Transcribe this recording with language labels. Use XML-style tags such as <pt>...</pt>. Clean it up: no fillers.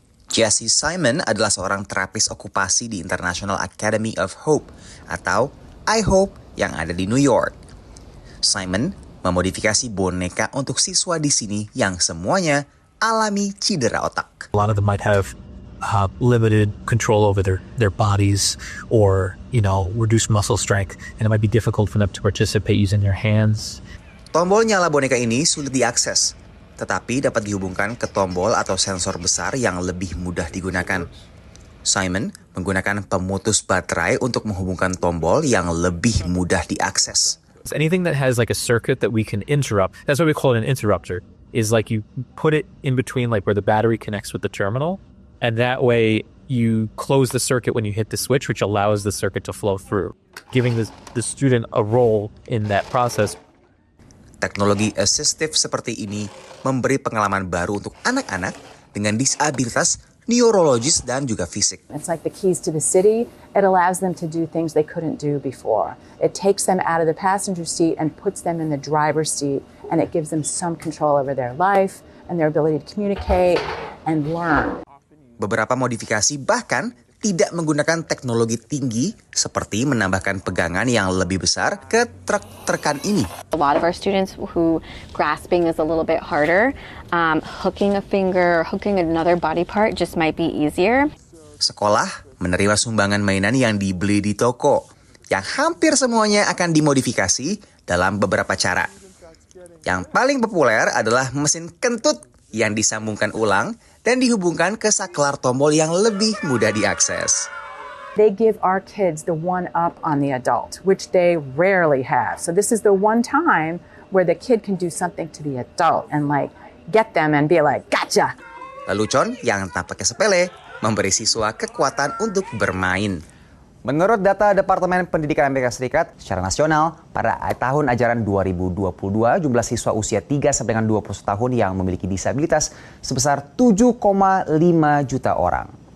<id>Jesse Simon adalah seorang terapis okupasi di International Academy of Hope atau I-Hope yang ada di New York. Simon memodifikasi boneka untuk siswa di sini yang semuanya alami cedera otak.</id> <en>A lot of them might have limited control over their bodies or, reduced muscle strength, and it might be difficult for them to participate using their hands.</en> <id>Tombol nyala boneka ini sulit diakses, tetapi dapat dihubungkan ke tombol atau sensor besar yang lebih mudah digunakan. Simon menggunakan pemutus baterai untuk menghubungkan tombol yang lebih mudah diakses.</id> <en>Anything that has like a circuit that we can interrupt, that's what we call it an interrupter, is like you put it in between like where the battery connects with the terminal, and that way you close the circuit when you hit the switch, which allows the circuit to flow through, giving the student a role in that process.</en> <id>Teknologi assistive seperti ini memberi pengalaman baru untuk anak-anak dengan disabilitas neurologis dan juga fisik.</id> <en>It's like the keys to the city. It allows them to do things they couldn't do before. It takes them out of the passenger seat and puts them in the driver's seat, and it gives them some control over their life, and their ability to communicate and learn.</en> <id>Beberapa modifikasi bahkan tidak menggunakan teknologi tinggi seperti menambahkan pegangan yang lebih besar ke truk terkan ini.</id> <en>A lot of our students who grasping is a little bit harder, hooking a finger, hooking another body part just might be easier.</en> <id>Sekolah menerima sumbangan mainan yang dibeli di toko, yang hampir semuanya akan dimodifikasi dalam beberapa cara. Yang paling populer adalah mesin kentut yang disambungkan ulang dan dihubungkan ke saklar tombol yang lebih mudah diakses.</id> <en>They give our kids the one-up on the adult, which they rarely have. So this is the one time where the kid can do something to the adult and like get them and be like, gotcha!</en> <id>Lelucon yang tampaknya sepele memberi siswa kekuatan untuk bermain. Menurut data Departemen Pendidikan Amerika Serikat, secara nasional, pada tahun ajaran 2022, jumlah siswa usia 3 sampai dengan 21 tahun yang memiliki disabilitas sebesar 7,5 juta orang.</id>